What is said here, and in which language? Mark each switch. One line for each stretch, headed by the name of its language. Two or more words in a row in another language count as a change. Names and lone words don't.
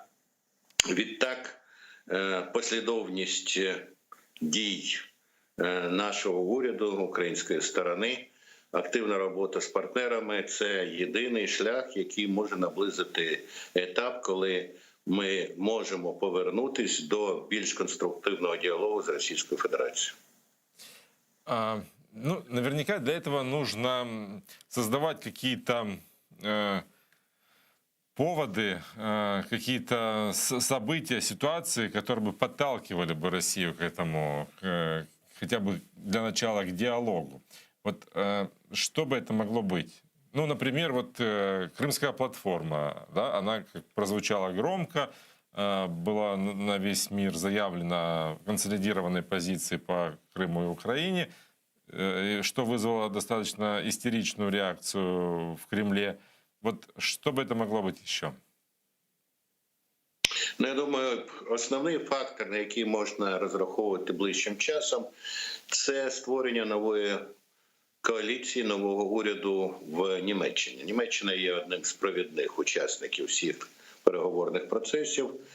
Ukrainian: Відтак, послідовність дій нашого уряду, української сторони, активна робота з партнерами – це єдиний шлях, який може наблизити етап, коли ми можемо повернутися до більш конструктивного діалогу з Російською Федерацією.
Russian: Ну, наверняка для этого нужно создавать какие-то поводы, какие-то события, ситуации, которые бы подталкивали бы Россию к этому, хотя бы для начала к диалогу. Вот что бы это могло быть? Ну, например, вот Крымская платформа, да, она прозвучала громко, была на весь мир заявлена консолидированной позиции по Крыму и Украине, что вызвало достаточно истеричную реакцию в Кремле. Вот что бы это могло быть еще?
Ukrainian: Ну, я думаю, основний фактор, на який можна розраховувати ближчим часом, це створення нової коаліції, нового уряду в Німеччині. Німеччина є одним з провідних учасників всіх переговорних процесів.